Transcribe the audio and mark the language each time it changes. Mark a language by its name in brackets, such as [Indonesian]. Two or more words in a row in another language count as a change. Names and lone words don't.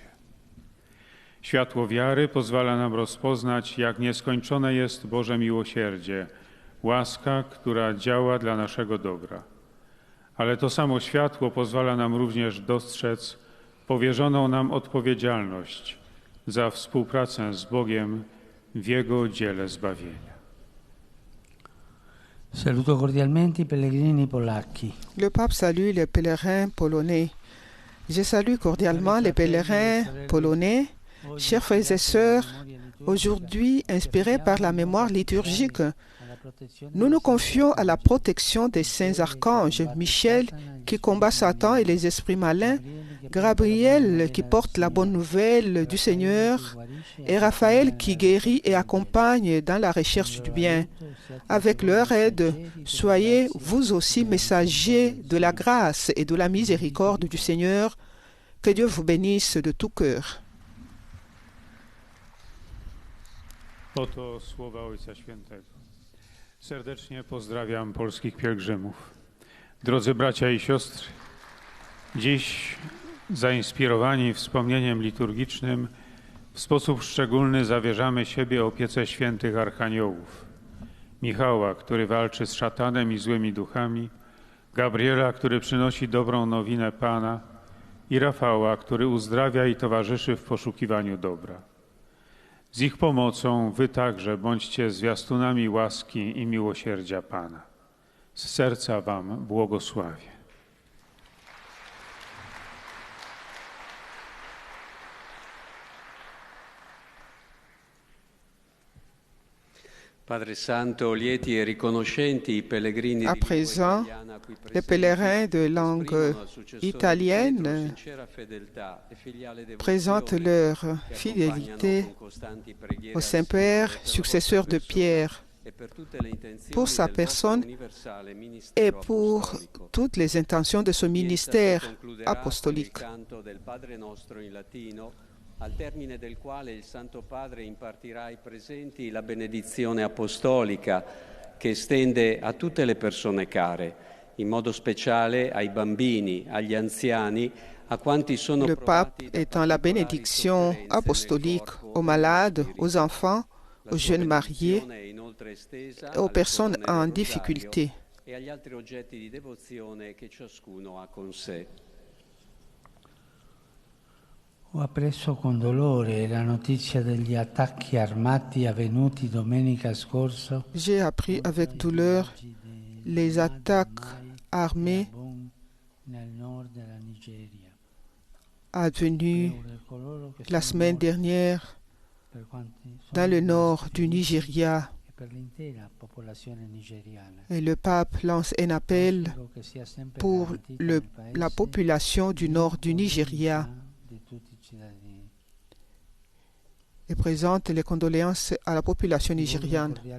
[Polish] Światło wiary pozwala nam rozpoznać, jak nieskończone jest Boże miłosierdzie, łaska, która działa dla naszego dobra. Ale to samo światło pozwala nam również dostrzec powierzoną nam odpowiedzialność za współpracę z Bogiem w Jego dziele zbawienia. [Italian] Saluto cordialmente i pellegrini polacchi. [French] Le pape salue les pèlerins polonais. Je salue cordialement les pèlerins polonais. Chers frères et sœurs, aujourd'hui, inspirés par la mémoire liturgique, nous nous confions à la protection des saints archanges, Michel qui combat Satan et les esprits malins, Gabriel qui porte la bonne nouvelle du Seigneur et Raphaël qui guérit et accompagne dans la recherche du bien. Avec leur aide, soyez vous aussi messagers de la grâce et de la miséricorde du Seigneur. Que Dieu vous bénisse de tout cœur. [Polish] Oto słowa Ojca Świętego. Serdecznie pozdrawiam polskich pielgrzymów. Drodzy bracia i siostry, dziś zainspirowani wspomnieniem liturgicznym w sposób szczególny zawierzamy siebie opiece świętych archaniołów. Michała, który walczy z szatanem i złymi duchami, Gabriela, który przynosi dobrą nowinę Pana i Rafała, który uzdrawia i towarzyszy w poszukiwaniu dobra. Z ich pomocą wy także bądźcie zwiastunami łaski i miłosierdzia Pana. Z serca wam błogosławię. [French] À présent, les pèlerins de langue italienne présentent leur fidélité au Saint-Père, successeur de Pierre, pour sa personne et pour toutes les intentions de ce ministère apostolique. [Italian] al termine del quale il Santo Padre impartirà ai presenti la benedizione apostolica che estende a tutte le persone care, in modo speciale ai bambini, agli anziani, a quanti sono [French] Le pape étend la bénédiction apostolique aux malades, aux enfants, aux jeunes mariés et aux personnes en difficulté. [Italian] E agli altri oggetti di devozione che ciascuno ha con sé. Ho appreso con dolore la notizia degli attacchi armati avvenuti domenica scorsa. [French] J'ai appris avec douleur les attaques armées [Italian] nel nord della Nigeria. [French] advenues la semaine dernière dans le nord du Nigeria. Et le pape lance un appel pour la population du nord du Nigeria et présente les condoléances à la population nigériane.